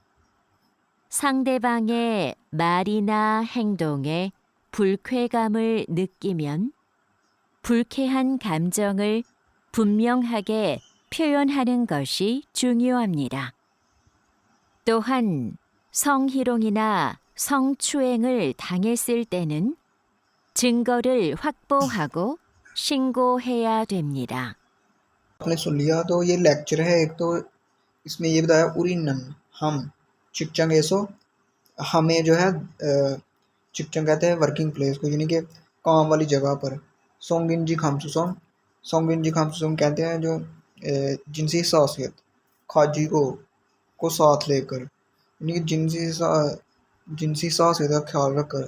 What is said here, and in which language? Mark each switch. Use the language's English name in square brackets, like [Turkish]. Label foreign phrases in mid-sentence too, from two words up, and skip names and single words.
[Korean] 상대방의 말이나 행동에 불쾌감을 느끼면 불쾌한 감정을 분명하게 표현하는 것이 중요합니다. 또한 성희롱이나 성추행을 당했을 때는 증거를 확보하고 신고해야 됩니다. [Hindi] आपने सुन लिया। तो ये लेक्चर है एक, तो इसमें ये बताया उरिनन हम [Korean] 직장에서, [Hindi] हमें जो है चिकचंग कहते हैं [English] working place [Hindi] को, यानी कि काम वाली जगह पर। [Korean] 성인지 감수성 [Hindi] कहते हैं जो जिनसी हसासियत खाजी को साथ लेकर, यानी कि जिनसी हसासियत का ख्याल रखकर।